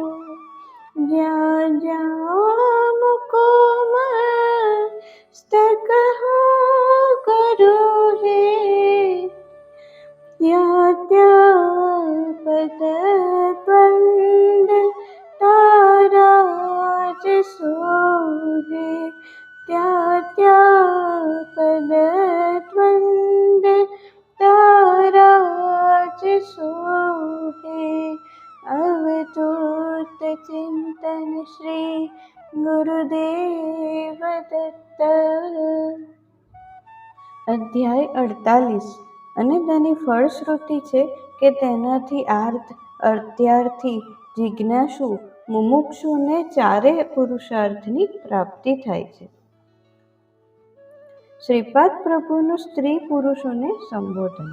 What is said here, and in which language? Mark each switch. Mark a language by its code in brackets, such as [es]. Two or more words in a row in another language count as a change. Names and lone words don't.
[mr] ज्या ज्या मुकुमस्तक हो गुरु हे, त्या त्या पद द्वंद ताराज सोहे, त्या त्या पद द्वंद ताराज सोहे। अवधूत चिंतन श्री गुरुदेव दत्त। [gu] અધ્યાય 48 અને તેની ફળશ્રુતિ છે કે તેનાથી આર્ત, અર્થાર્થી, જિજ્ઞાસુ, મુમુક્ષુને ચારે પુરુષાર્થની પ્રાપ્તિ થાય છે. શ્રીપાદ પ્રભુનું સ્ત્રી પુરુષોને સંબોધન.